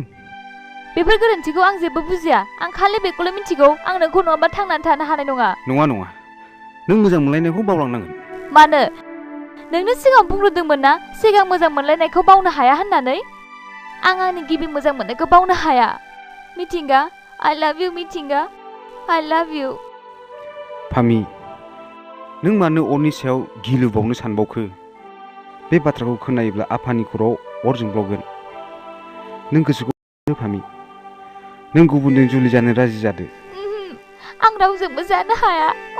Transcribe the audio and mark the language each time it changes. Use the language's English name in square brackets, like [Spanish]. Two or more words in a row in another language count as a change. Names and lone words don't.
[Bodo] बेफोर गोरोन्थिखौ आं जेबो बुजिया आं खालि बेखौल' मिथिगौ आं नोंखौ नङाबा थांनानै थानो हानाय नङा नङा नों मोजां मोनलायनायखौ बावलांनांगोन मानो नोंनो सिगां बुंग्रोदोंमोन ना सिगां मोजां मोनलायनायखौ बावनो हाया होननानै आं आंनि गिबि मोजां मोननायखौ बावनो हाया मिथिंगा [English] I love you [Bodo] मिथिंगा [English] I love you [Bodo] फामि नों मानो अरनि सायाव गिलु बावनो सानबावखो बे बाथ्राखौ खोनायोब्ला आफानि खर'आव अर जोंब्लावगोन नों गोसोखौ फामि नों गुबुनजों जुलि जानो राजि जादो आं रावजोंबो जानो हाया